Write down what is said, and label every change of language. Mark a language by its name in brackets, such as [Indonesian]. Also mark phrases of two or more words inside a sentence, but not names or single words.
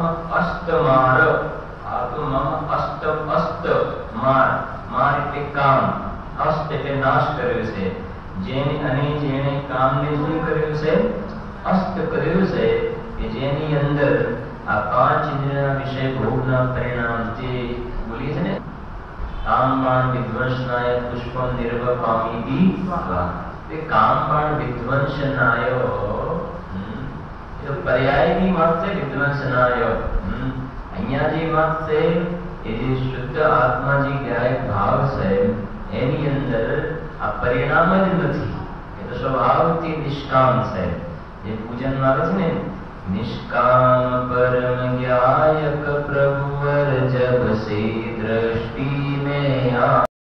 [Sanskrit] अस्त मार पातु माम् [Gujarati] અસ્ત અસ્ત માર માર એટલે કામ અસ્ત એટલે નાશ કર્યો છે જેને અને જેણે કામને શું કર્યું છે અસ્ત કર્યું છે કે જેની અંદર આ 5 ઇન્દ્રિયના વિષય ભોગના પરિણામ જે બોલીએ છે ને [Sanskrit] कामबाण विध्वंसनाय पुष्पम निर्वपामीति ते कामबाण विध्वंसनाय [Hindi] तो पर्यायी बात से विध्वंसनाय [Gujarati] અહીંયા જે વાત છે એ જે શુદ્ધ આત્માજી જ્ઞાયક ભાવ છે એની અંદર આ પરિણામ જ નથી એ તો સ્વભાવથી નિષ્કામ છે જે પૂજનમાં આવે છે ને [Hindi] निष्काम परम ज्ञायक प्रभुवर जब से दृष्टि में